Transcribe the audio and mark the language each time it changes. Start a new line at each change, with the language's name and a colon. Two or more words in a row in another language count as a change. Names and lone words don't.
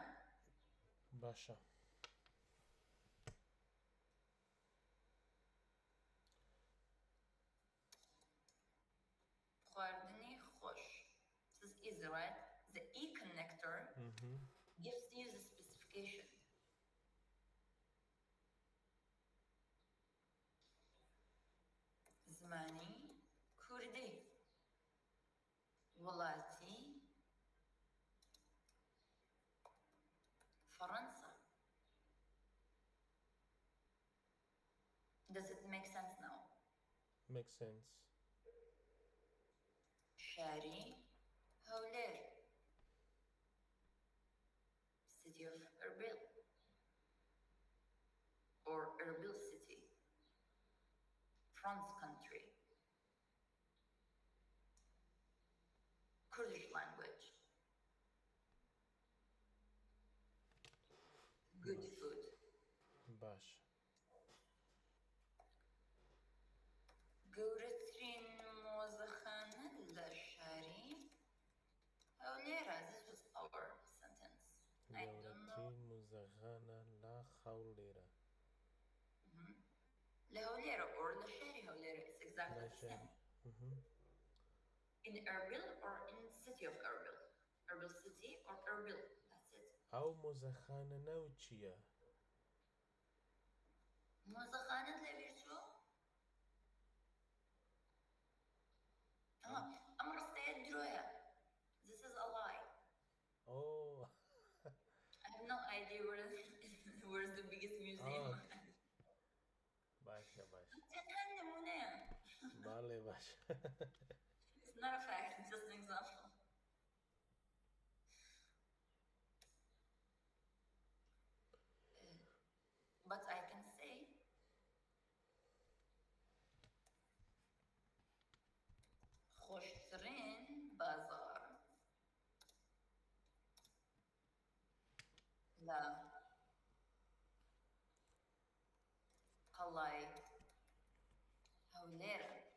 Central Kurdish: Basha. خواردنی خوش.
English: This is easy, right? The E connector gives you the specification.
Central Kurdish: زمانی کردی وڵاتی فرنسا.
English: Does it make sense now? Makes sense.
Central Kurdish: شاری هەولێر.
English: City of Erbil or Erbil city. France country. Kurdish language. Good food.
Central Kurdish: Bash. گەورەترین مۆزەخانە لە شاری هەولێرە.
English: This was our sentence. I don't know.
Central Kurdish: گەورەترین موزەخانە لە خەولێرە. لە هەولێرە or لە شاری هەولێرە.
English: It's exactly the same. In Erbil or in city of Erbil. Erbil city or Erbil. That's it.
Central Kurdish: ئەو مۆزەخانە ناو چییە؟ مۆزەخانەت لەبیر چوو؟ ئەم ڕستەیە درۆیە.
English: This is a lie. Oh. I have no idea where's the biggest museum.
Central Kurdish: باشە باش. تەنها نمونەیە. باڵێ باش.
English: It's not a fact, it's just an example. But I can say
Central Kurdish: خۆشترین بازار لە قەڵای هەولێرە.